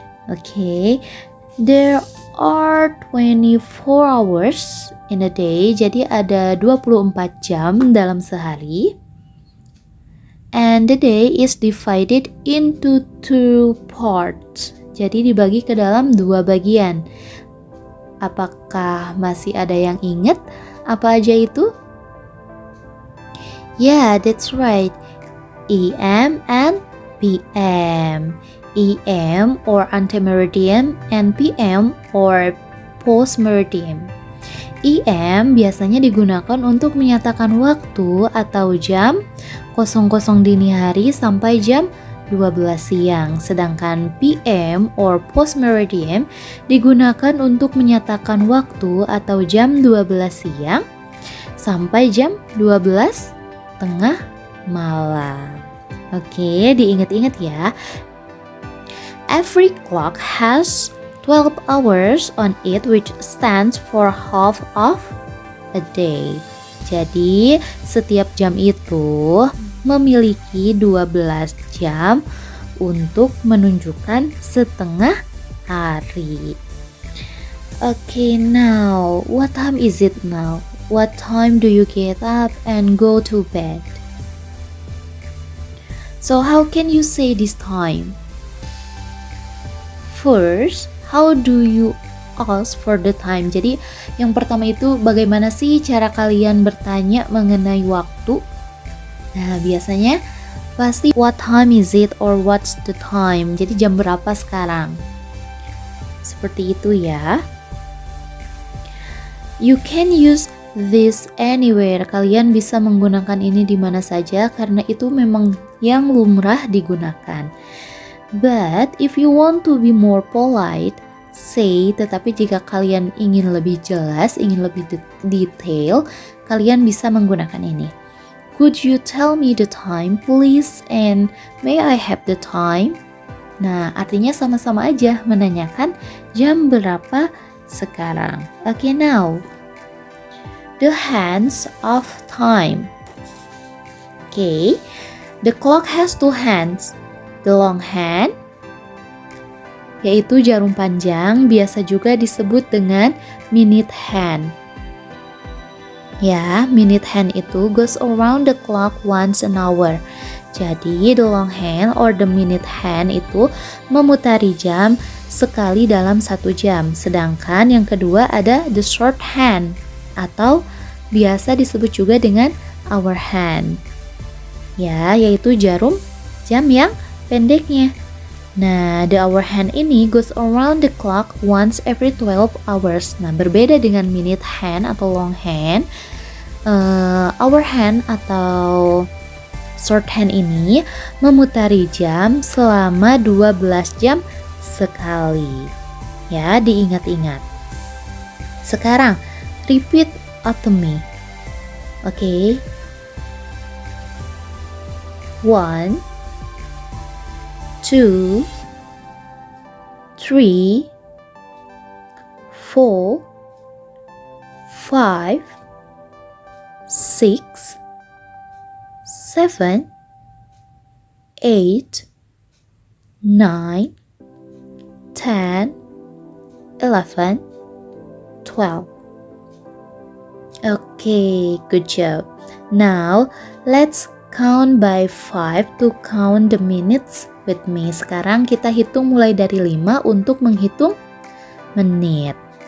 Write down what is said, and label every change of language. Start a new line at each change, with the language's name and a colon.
English: Okay. There are 24 hours in a day,
Indonesian: jadi ada 24 jam dalam sehari.
English: And the day is divided into 2 parts.
Indonesian: Jadi dibagi ke dalam 2 bagian. Apakah masih ada yang ingat apa aja itu?
English: Yeah, that's right. AM and PM. AM or antemeridian and PM or postmeridian.
Indonesian: AM biasanya digunakan untuk menyatakan waktu atau jam 00 dini hari sampai jam 12 siang. Sedangkan PM or postmeridian digunakan untuk menyatakan waktu atau jam 12 siang sampai jam 12 tengah malam. Oke, diingat-ingat ya.
English: Every clock has 12 hours on it, which stands for half of a day.
Indonesian: Jadi, setiap jam itu memiliki 12 jam untuk menunjukkan setengah hari.
English: Okay, now, what time is it now? What time do you get up and go to bed? So, how can you say this time? First, how do you ask for the time?
Indonesian: Jadi yang pertama itu bagaimana sih cara kalian bertanya mengenai waktu? Nah biasanya pasti
English: what time is it or what's the time.
Indonesian: Jadi jam berapa sekarang? Seperti itu ya.
English: You can use this anywhere.
Indonesian: Kalian bisa menggunakan ini di mana saja karena itu memang yang lumrah digunakan.
English: But if you want to be more polite, say,
Indonesian: tetapi jika kalian ingin lebih jelas, ingin lebih detail, kalian bisa menggunakan ini.
English: Could you tell me the time please and may I have the time?
Indonesian: Nah, artinya sama-sama aja menanyakan jam berapa sekarang.
English: Okay, now the hands of time. Okay, the clock has two hands. The long hand,
Indonesian: yaitu jarum panjang, biasa juga disebut dengan minute hand.
English: Ya, minute hand itu goes around the clock once an hour.
Indonesian: Jadi,
English: the long hand or the minute hand
Indonesian: itu memutari jam sekali dalam 1 jam. Sedangkan yang kedua ada the short hand atau biasa disebut juga dengan hour hand. Ya, yaitu jarum jam yang pendeknya.
English: Nah, the hour hand ini goes around the clock once every 12 hours.
Indonesian: Nah, berbeda dengan minute hand atau long hand. Hour hand atau short hand ini memutari jam selama 12 jam sekali. Ya, diingat-ingat. Sekarang,
English: repeat after me.
Indonesian: Oke.
English: 1, 2, 3, 4, 5, 6, 7, 8, 9, 10, 11, 12. Okay, good job. Now, let's count by 5 to count the minutes with me.
Indonesian: Sekarang kita hitung mulai dari 5 untuk menghitung menit.